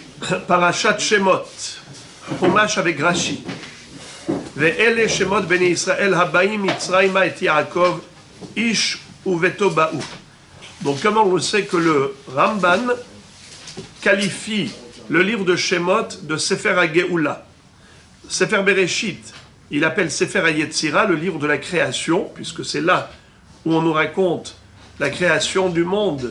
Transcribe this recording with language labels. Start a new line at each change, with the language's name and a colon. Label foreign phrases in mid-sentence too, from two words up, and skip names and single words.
French: Parashat Shemot, Chumash avec Rashi.
Hebrew: ואלה שמות בני ישראל הבאים מצרימה את יעקב איש וביתו באו.
French: Donc comment on sait que le Ramban qualifie le livre de Shemot de Sefer HaGeoula. Sefer Bereshit, il appelle Sefer HaYetzira, le livre de la création, puisque c'est là où on nous raconte la création du monde.